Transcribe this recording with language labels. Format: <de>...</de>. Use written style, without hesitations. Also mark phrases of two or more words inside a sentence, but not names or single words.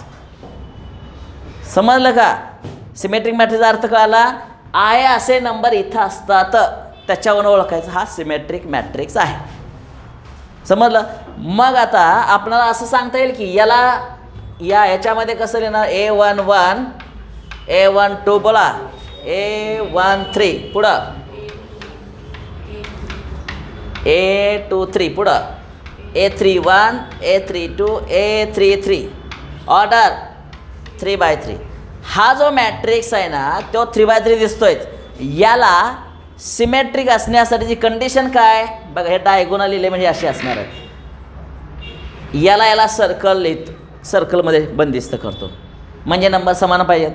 <mr>समजलं का?</mr> <en>symmetric matrixचा</en> <mr>अर्थ कळाला. आहे असे नंबर इथं असतात, त्याच्यावरून ओळखायचं हा</mr> <en>symmetric matrix</en> <mr>आहे. समजलं? मग आता आपल्याला असं सांगता येईल की याच्यामध्ये कसं लिहिणार, A11 A12 बोला, A13 पुढं, A23 पुढं, A31 A32 A33, ऑर्डर 3/3. हा जो मॅट्रिक्स आहे ना तो 3/3 दिसतोय. याला सिमेट्रिक असण्यासाठीची कंडिशन काय बघा, हे</mr> <en>diagonal element</en> <mr>हे असे असणार आहेत. याला सर्कलमध्ये बंदिस्त करतो, म्हणजे नंबर समान पाहिजेत.</mr>